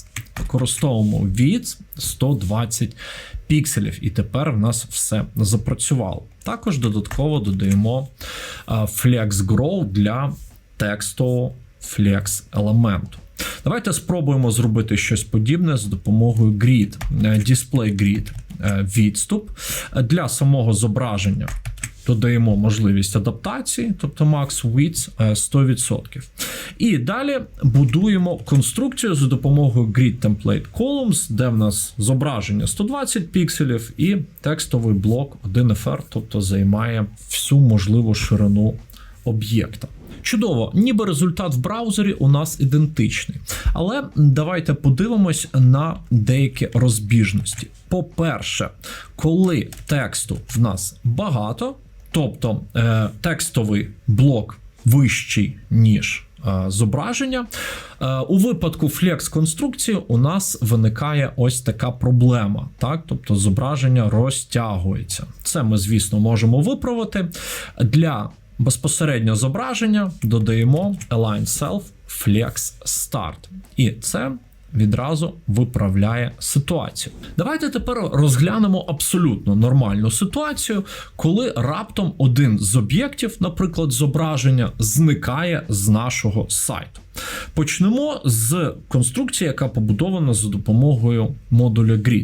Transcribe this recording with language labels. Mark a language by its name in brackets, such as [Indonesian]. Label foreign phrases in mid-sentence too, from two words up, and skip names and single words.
[Ukrainian] Використовуємо width 120 пікселів, і тепер в нас все запрацювало. Також додатково додаємо [English] flex grow [Ukrainian] для текстового flex елементу. Давайте спробуємо зробити щось подібне з допомогою grid, [English] display grid [Ukrainian] відступ. Для самого зображення додаємо можливість адаптації, тобто [English] max width [Ukrainian] 100%. І далі будуємо конструкцію за допомогою [English] grid template columns, [Ukrainian] де в нас зображення 120 пікселів і текстовий блок 1FR, тобто займає всю можливу ширину об'єкта. Чудово, ніби результат в браузері у нас ідентичний. Але давайте подивимось на деякі розбіжності. По-перше, коли тексту в нас багато, тобто текстовий блок вищий, ніж зображення, у випадку flex-конструкції у нас виникає ось така проблема. Так? Тобто зображення розтягується. Це ми, звісно, можемо виправити. Для безпосередньо зображення додаємо [English] align self flex start. [Ukrainian] І це відразу виправляє ситуацію. Давайте тепер розглянемо абсолютно нормальну ситуацію, коли раптом один з об'єктів, наприклад, зображення, зникає з нашого сайту. Почнемо з конструкції, яка побудована за допомогою модуля grid.